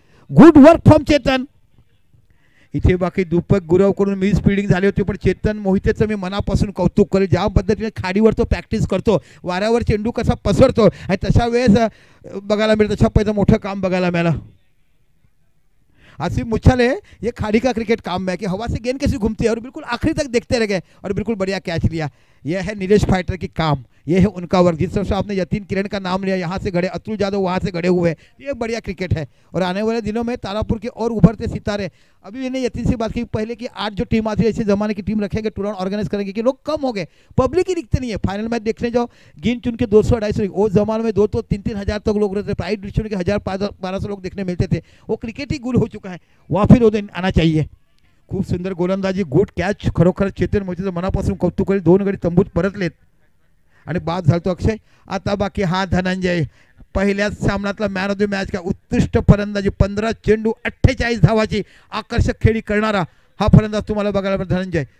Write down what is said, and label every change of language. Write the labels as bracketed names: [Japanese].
[Marathi] Good work from Chetan. इथे बाकी Deepak गुरवकडून miss fielding झाली होती, पण चेतन मोहितेचं मी मनापासून कौतुक करेल. ज्या पद्धतीने खाडीवर तो प्रॅक्टिस करतो, वाऱ्यावर चेंडू कसा पसरतो आणि तशा वेळेस बघायला मिळतं. तशा पहिलं मोठं काम बघायला मिळालं. [Hindi] आसिफ मुच्छाले ये खाड़ी का क्रिकेट काम है कि हवा से गेंद कैसी घूमती है और बिल्कुल आखिरी तक देखते रह गए और बिल्कुल बढ़िया कैच लिया. यह है नीलेश फाइटर की काम, ये है उनका वर्क. जिस तरह से आपने यतीन किरण का नाम लिया, यहाँ से गड़े अतुल यादव, वहाँ से गड़े हुए, ये बढ़िया क्रिकेट है. और आने वाले दिनों में तारापुर के और उभरते सितारे. अभी मैंने यतीन से बात की पहले कि 8 जो टीम आती है ऐसे जमाने की टीम रखेंगे, टूर्नामेंट ऑर्गेनाइज करेंगे कि लोग कम हो गए, पब्लिक ही दिखते नहीं है. फाइनल मैच देखने जाओ, गिन चुन के 200-250, वो जमाने में 2-3 हज़ार तक लोग रहते थे. प्राइज डिस्ट्रीब्यूशन के 1000-1200 लोग देखने मिलते थे. वो क्रिकेट ही गुल हो चुका है, वहाँ फिर वो दिन आना चाहिए. [Marathi] खूप सुंदर गोलंदाजी, गुड कॅच. खरोखर चेतन मोहितेचं मनापासून कौतुक करेल. 2 गडी तंबूत परतलेत आणि बाद झालतो अक्षय. आता बाकी हा धनंजय, पहिल्याच सामन्यातला मॅन ऑफ द मॅच का उत्कृष्ट फलंदाजी. 15 चेंडू 48 धावाची आकर्षक खेळी करणारा हा फलंदाज तुम्हाला बघायला मिळतो धनंजय.